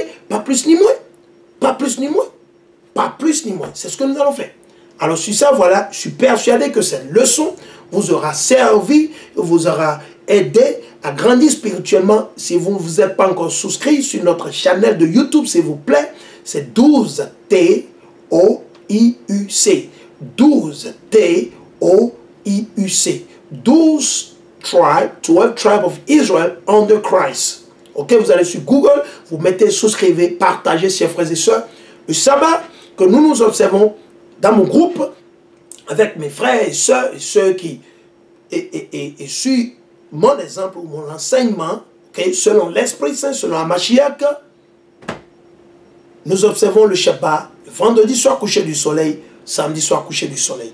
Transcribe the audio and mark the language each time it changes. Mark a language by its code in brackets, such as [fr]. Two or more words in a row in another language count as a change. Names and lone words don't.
[fr] Pas plus ni moins. Pas plus ni moins. Pas plus ni moins. C'est ce que nous allons faire. Alors sur ça, voilà, je suis persuadé que cette leçon vous aura servi, vous aura aidé à grandir spirituellement. Si vous ne vous êtes pas encore souscrit sur notre chaîne de YouTube, s'il vous plaît, c'est 12 T-O-I-U-C. 12 T-O-I-U-C. [en] 12 tribes of Israel under Christ. [fr] Ok, vous allez sur Google, vous mettez souscrivez, partagez, chers frères et sœurs. Le sabbat que nous observons dans mon groupe, avec mes frères et sœurs qui, et sur mon exemple ou mon enseignement, okay, selon l'Esprit Saint, selon la Mashiach, nous observons le Shabbat, le vendredi soir coucher du soleil, samedi soir coucher du soleil.